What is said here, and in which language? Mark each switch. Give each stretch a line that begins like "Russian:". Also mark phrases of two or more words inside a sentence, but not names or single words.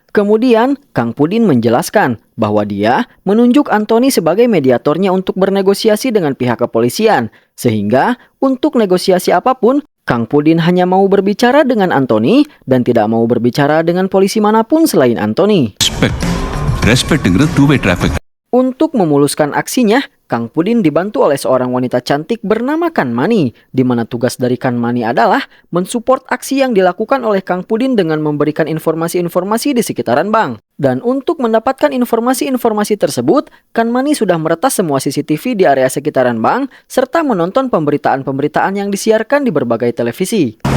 Indonesian: Kemudian, Kang Pudin menjelaskan bahwa dia menunjuk Anthony sebagai mediatornya untuk bernegosiasi dengan pihak kepolisian. Sehingga, untuk negosiasi apapun, Kang Pudin hanya mau berbicara dengan Anthony dan tidak mau berbicara dengan polisi manapun selain Anthony.
Tamil: ரெஸ்பெக்ட்ங்கிறது
English: two way traffic.
Indonesian: Untuk memuluskan aksinya, Kang Pudin dibantu oleh seorang wanita cantik bernama Kanmani, di mana tugas dari Kanmani adalah mensupport aksi yang dilakukan oleh Kang Pudin dengan memberikan informasi-informasi di sekitaran bank. Dan untuk mendapatkan informasi-informasi tersebut, Kanmani sudah meretas semua CCTV di area sekitaran bank, serta menonton pemberitaan-pemberitaan yang disiarkan di berbagai televisi.